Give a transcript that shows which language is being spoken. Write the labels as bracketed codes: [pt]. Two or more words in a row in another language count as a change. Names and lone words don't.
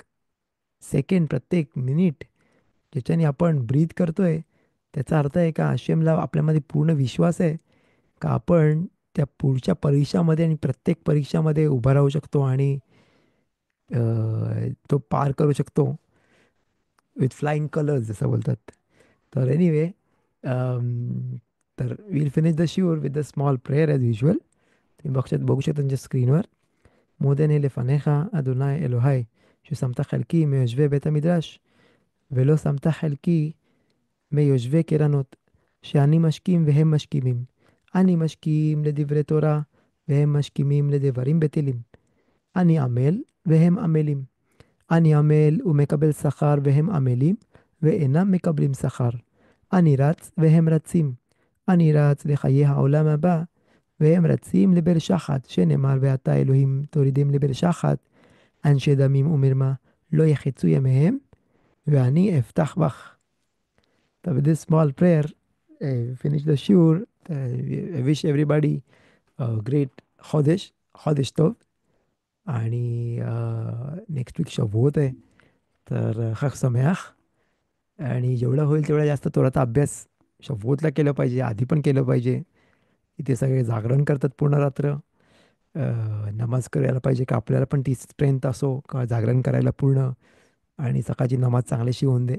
[mr] सेकंड, प्रत्येक मिनिट ज्याच्याने आपण ब्रीथ करतोय, त्याचा अर्थ आहे का आशेमला आपल्यामध्ये पूर्ण विश्वास आहे का आपण त्या पुढच्या परीक्षामध्ये आणि प्रत्येक परीक्षामध्ये उभा राहू शकतो, आणि तो पार करू शकतो [en] with flying colors, [mr] जसं बोलतात. [en] तर एनिवे, तर will finish the shiur with the small prayer as usual. [mr] तुम्ही बघू शकता तुमच्या स्क्रीनवर. [he] מודני לפניך, אדוני אלוהי, ששמת חלקי מיושבי בית המדרש, ולא שמת חלקי מיושבי קרנות, שאני משכים והם משכימים. אני משכים לדברי תורה, והם משכימים לדברים בטלים. אני עמל והם עמלים. אני עמל ומקבל שכר והם עמלים, ואינם מקבלים שכר. אני רץ והם רצים. אני רץ לחיי העולם הבא, והם רצים לבאר שחת, שנאמר ואתה אלוהים תורידים לבאר שחת, אנשי דמים ומרמה לא יחצו ימיהם, ואני אפתח בך. [en] So with this small prayer, finish the shiur. I wish everybody a great Chodesh Tov. [mr] आणि [en] next week [mr] शबोत आहे, तर [he] חג שמח. [mr] आणि जेवढं होईल तेवढा जास्त तोराचा अभ्यास शबोतला केलं पाहिजे, आधी पण केलं पाहिजे. इथे सगळे जागरण करतात पूर्ण रात्र. नमाज करायला पाहिजे का आपल्याला पण ती स्ट्रेंथ असो का जागरण करायला पूर्ण, आणि सकाळची नमाज चांगलीशी होऊन दे.